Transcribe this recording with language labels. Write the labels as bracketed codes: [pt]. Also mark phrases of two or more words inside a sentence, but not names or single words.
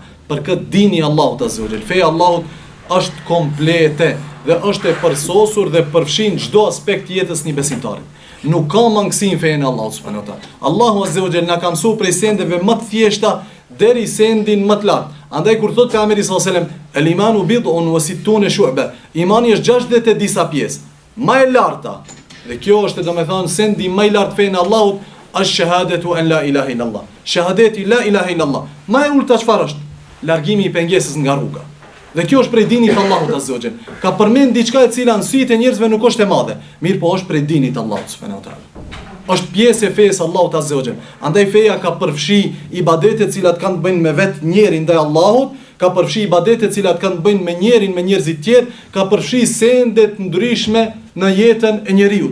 [sq] Për këtë dini Allahut [ar] عز وجل. [sq] Feja Allahut është komplete dhe është e përsosur dhe përfshin çdo aspekt jetës një besimtarit. Nuk ka mangësi në fejen e Allahut [ar] سبحانه وتعالى. [sq] Allahu [ar] عز وجل [sq] na ka mësuar prej sendeve më të thjeshta deri sendin më të lartë. Andaj kur thotë pejgamberi [ar] صلى الله عليه وسلم, "الإيمان بضع وستون شعبة", [sq] imani është 60 e disa pjesë. Më e larta, dhe kjo është domethënë sendi më i lartë fejen e Allahut, është [ar] شهادة أن لا إله إلا الله. Shahadeti لا إله إلا الله. [sq] Më e ulta çfarë është? Largimi i pengesës nga rruga. Dhe kjo është prej dinit të Allahut [ar] عز وجل. [sq] Ka përmend diçka e cila në sytë e njerëzve nuk është e madhe, mirë po është prej dinit të Allahut [ar] سبحانه وتعالى. [sq] Është pjesë e fesë Allahut [ar] عز وجل. [sq] Andaj feja ka përfshi ibadete të cilat kanë të bëjnë me vetë njeriu ndaj Allahut, ka përfshi ibadete të cilat kanë të bëjnë me njeriu me njerëzit tjerë, ka përfshi sende të ndryshme në jetën e njeriu.